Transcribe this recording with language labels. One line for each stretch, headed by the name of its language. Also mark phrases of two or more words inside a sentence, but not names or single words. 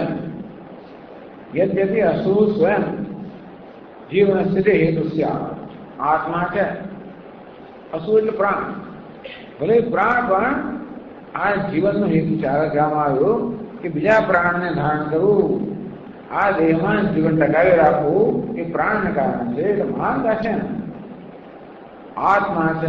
Sanskrit: यद्यपि असुः स्वयं जीवनस्य हेतु स्यात्.
Gujarati: આત્મા કે અસુ એટલે પ્રાણ. ભલે પ્રાણ પણ આ જીવનનો હેતુ કહેવામાં આવ્યો કે બીજા પ્રાણને ધારણ કરવું, આ દેહમાં જીવન ટકાવી રાખવું એ પ્રાણને કારણે છે. એટલે મહાનતા છે ને, આત્મા છે.